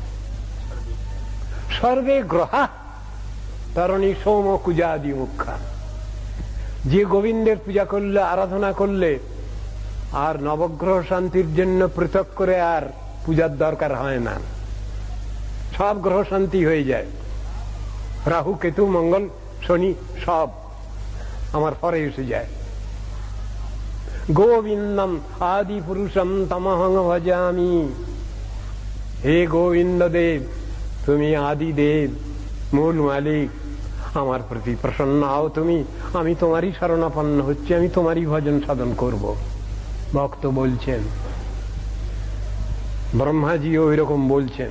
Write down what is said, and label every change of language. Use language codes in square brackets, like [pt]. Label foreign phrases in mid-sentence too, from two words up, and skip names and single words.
[sa] সর্বে গ্রহা তরণী সোম কুজাদি মুখা, [bn] যে গোবিন্দের পূজা করলে, আরাধনা করলে আর নবগ্রহ শান্তির জন্য পৃথক করে আর পূজার দরকার হয় না, সব গ্রহ শান্তি হয়ে যায়। রাহু কেতু মঙ্গল শনি সব আমার পরে এসে যায়। [sa] গোবিন্দম আদি পুরুষম তমহং ভজামি, [bn] হে গোবিন্দ দেব, তুমি আদি দেব, মূল মালিক, আমার প্রতি প্রসন্ন হও তুমি, আমি তোমারই শরণাপন্ন হচ্ছি, আমি তোমারই ভজন সাধন করব। ভক্ত বলছেন, ব্রহ্মাজি ওই রকম বলছেন।